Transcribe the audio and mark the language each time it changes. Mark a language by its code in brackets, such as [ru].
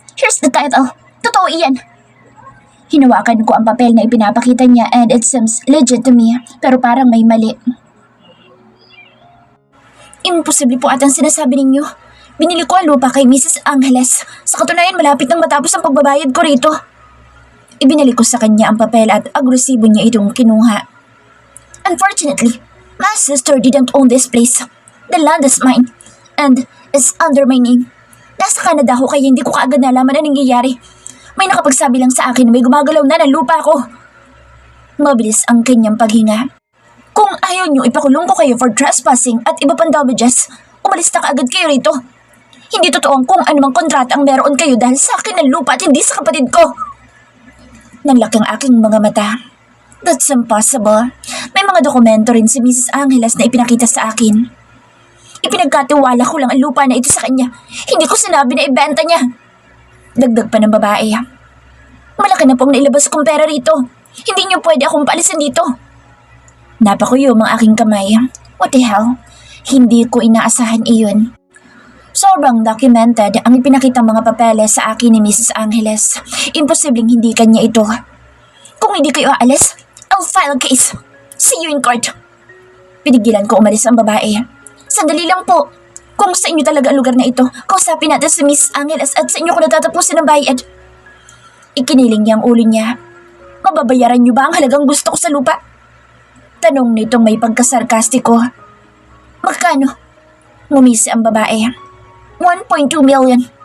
[en] Here's the title. [tl] Totoo iyan. Hinawakan ko ang papel na ipinapakita niya [en] and it seems legit to me, [tl] pero parang may mali. Imposible po atang sinasabi ninyo. Binili ko ang lupa kay Mrs. Angeles. Sa katunayan, malapit nang matapos ang pagbabayad ko rito. Ibinalik ko sa kanya ang papel at agresibo niya itong kinuha. [en] Unfortunately, my sister didn't own this place. The land is mine and is under my name. [tl] Nasa Canada ako kaya hindi ko kaagad nalaman ang nangyayari. May nakapagsabi lang sa akin na may gumagalaw na ng lupa ko. Mabilis ang kanyang paghinga. Kung ayaw niyo ipakulong ko kayo for trespassing at iba pang damages, umalis na kaagad kayo rito. Hindi totoo kung anumang kontrata ang meron kayo dahil sa akin ng lupa at hindi sa kapatid ko. Nanlaki ang aking mga mata. [en] That's impossible. [tl] May mga dokumento rin si Mrs. Angeles na ipinakita sa akin. Ipinagkatiwala ko lang ang lupa na ito sa kanya. Hindi ko sinabi na ibenta niya. Dagdag pa ng babae. Malaki na pong nailabas kong pera rito. Hindi niyo pwede akong paalisin dito. Napakuyom ang aking kamay. [en] What the hell? [tl] Hindi ko inaasahan iyon. Sobrang documented ang ipinakitang mga papeles sa akin ni Mrs. Angeles. Imposibleng hindi kanya ito. Kung hindi kayo aalis, [en] I'll file a case. See you in court. [tl] Pinigilan ko umalis ang babae. Sandali lang po. Kung sa inyo talaga ang lugar na ito, kausapin natin si Miss Angeles at sa inyo ko natatapusin ang bayad. Ikiniling niya ang ulo niya. Mababayaran niyo ba ang halagang gusto ko sa lupa? Tanong nitong may pagkasarkastiko. Magkano? Ngumisi ang babae. 1.2 million.